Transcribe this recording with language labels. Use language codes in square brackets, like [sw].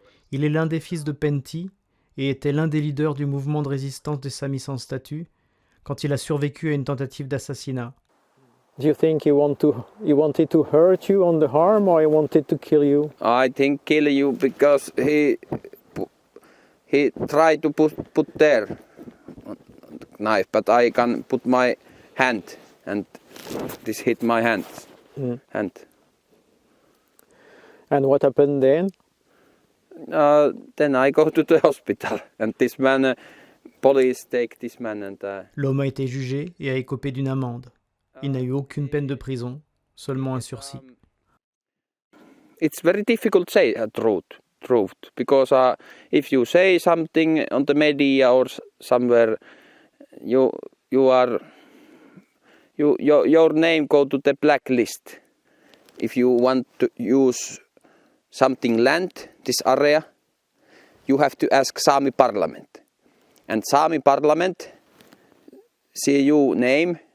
[fr] Il est l'un des fils de Pentti et était l'un des leaders du mouvement de résistance des Samis sans statut quand il a survécu à une tentative d'assassinat. [en] Do you think he wanted to hurt you on the arm or he wanted to kill you? I think kill you because he tried to put there knife, but I can put my hand and this hit my hand. And what happened then? Then I go to the hospital and this man, police take this man and. [fr] L'homme a été jugé et a écopé d'une amende. Il n'a eu aucune peine de prison, seulement un sursis. [en] It's very difficult to say truth, because if you say something on the media or somewhere, your name go to the blacklist. If you want to use something land, this area, you have to ask Sami Parliament, and Sami Parliament see your name.